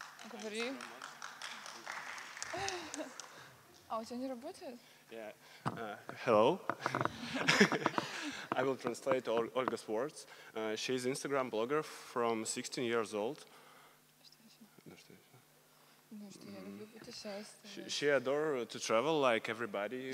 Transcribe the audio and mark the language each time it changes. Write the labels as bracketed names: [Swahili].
[Russian] Говори. А у тебя не работает? [English] Yeah. Hello. I will translate Olga's words. She's Instagram blogger from 16 years old. [Russian] Ну, что я люблю путешествовать. [English] She adore to travel like everybody,